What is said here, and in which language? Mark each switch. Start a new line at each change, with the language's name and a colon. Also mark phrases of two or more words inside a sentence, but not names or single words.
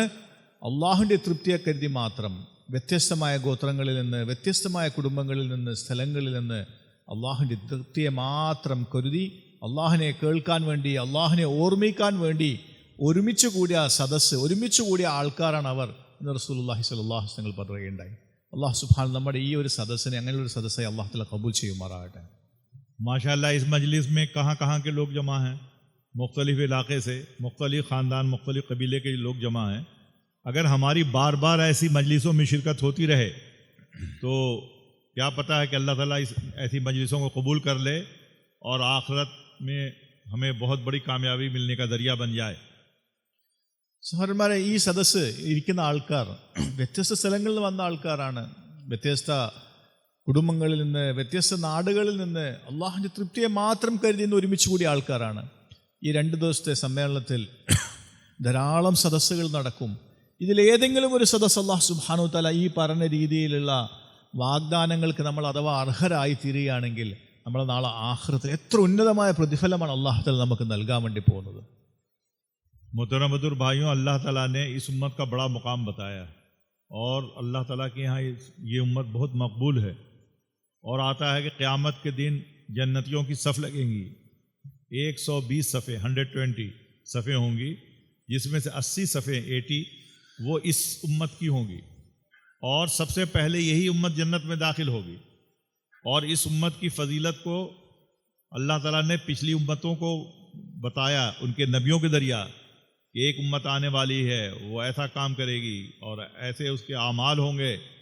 Malayalam: അള്ളാഹുവിൻ്റെ തൃപ്തിയെ കരുതി മാത്രം വ്യത്യസ്തമായ ഗോത്രങ്ങളിൽ നിന്ന്, വ്യത്യസ്തമായ കുടുംബങ്ങളിൽ നിന്ന്, സ്ഥലങ്ങളിൽ നിന്ന് അള്ളാഹുവിൻ്റെ തൃപ്തിയെ മാത്രം കരുതി അള്ളാഹിനെ കേൾക്കാൻ വേണ്ടി, അള്ളാഹിനെ ഓർമ്മിക്കാൻ വേണ്ടി ഒരുമിച്ച് കൂടിയ സദസ്സ്, ഒരുമിച്ച് കൂടിയ ആൾക്കാരാണ് അവർ എന്ന്
Arabic: رسول الله صلى الله عليه وسلم
Malayalam: പറയുകയുണ്ടായി.
Arabic: الله سبحانه
Malayalam: നമ്മുടെ ഈ ഒരു സദസ്സിനെ അങ്ങനെയൊരു സദസ്സായി
Arabic: الله تعالى
Malayalam: കബൂൽ ചെയ്യുമാറാകട്ടെ.
Urdu: ماشاءاللہ اس مجلس میں کہاں کہاں کے لوگ جمع ہیں، مختلف علاقے سے، مختلف خاندان، مختلف قبیلے کے لوگ جمع ہیں۔ اگر ہماری بار بار ایسی مجلسوں میں شرکت ہوتی رہے تو کیا پتہ ہے کہ اللہ تعالیٰ اس ایسی مجلسوں کو قبول کر لے اور آخرت میں ہمیں بہت بڑی کامیابی ملنے کا ذریعہ بن جائے۔
Malayalam: സഹോദരന്മാരെ, ഈ സദസ്സ് ഇരിക്കുന്ന ആൾക്കാർ വ്യത്യസ്ത സ്ഥലങ്ങളിൽ നിന്ന് വന്ന ആൾക്കാരാണ്. വ്യത്യസ്ത കുടുംബങ്ങളിൽ നിന്ന്, വ്യത്യസ്ത നാടുകളിൽ നിന്ന് അള്ളാഹുവിൻ്റെ തൃപ്തിയെ മാത്രം കരുതി ഇന്ന് ഒരുമിച്ച് കൂടിയ ആൾക്കാരാണ്. ഈ 2 ദിവസത്തെ സമ്മേളനത്തിൽ ധാരാളം സദസ്സുകൾ നടക്കും. ഇതിലേതെങ്കിലും ഒരു സദസ്സ്
Arabic: الله سبحانه وتعالى
Malayalam: ഈ പറഞ്ഞ രീതിയിലുള്ള വാഗ്ദാനങ്ങൾക്ക് നമ്മൾ അഥവാ അർഹരായി തീരുകയാണെങ്കിൽ നമ്മൾ നാളെ ആഖിറത്തിൽ എത്ര ഉന്നതമായ പ്രതിഫലമാണ്
Arabic: الله تعالى
Malayalam: നമുക്ക് നൽകാൻ വേണ്ടി പോകുന്നത്.
Urdu: محترم بزرگ بھائیوں، اللہ تعالیٰ نے اس امت کا بڑا مقام بتایا اور اللہ تعالیٰ کے یہاں یہ امت بہت مقبول ہے، اور آتا ہے کہ قیامت کے دن جنتیوں کی صف لگیں گی، 120 صفیں، 120 صفیں ہوں گی، جس میں سے 80 صفیں 80 وہ اس امت کی ہوں گی، اور سب سے پہلے یہی امت جنت میں داخل ہوگی، اور اس امت کی فضیلت کو اللہ تعالیٰ نے پچھلی امتوں کو بتایا ان کے نبیوں کے ذریعہ کہ ایک امت آنے والی ہے، وہ ایسا کام کرے گی اور ایسے اس کے اعمال ہوں گے۔